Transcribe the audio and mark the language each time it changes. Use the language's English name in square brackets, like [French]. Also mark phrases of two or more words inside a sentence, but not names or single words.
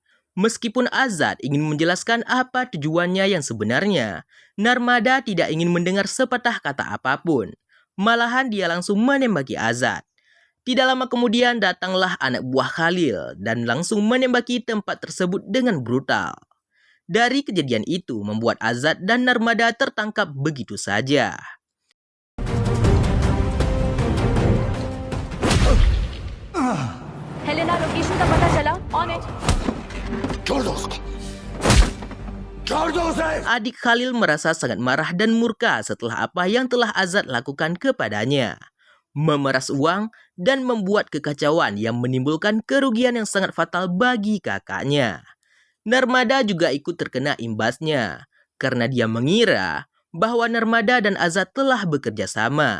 [Indonesian] Meskipun Azad ingin menjelaskan apa tujuannya yang sebenarnya, Narmada tidak ingin mendengar sepatah kata apapun. Malahan dia langsung menembaki Azad. Tidak lama kemudian datanglah anak buah Khalil dan langsung menembaki tempat tersebut dengan brutal. Dari kejadian itu membuat Azad dan Narmada tertangkap begitu saja. [Hindi] हेलेना लोकेशन का पता चला [English] on it [Hindi] छोड़ दो उसको छोड़ दो उसे [Indonesian] Adik Khalil merasa sangat marah dan murka setelah apa yang telah Azad lakukan kepadanya. Memeras uang dan membuat kekacauan yang menimbulkan kerugian yang sangat fatal bagi kakaknya. Narmada juga ikut terkena imbasnya karena dia mengira bahwa Narmada dan Azad telah bekerja sama.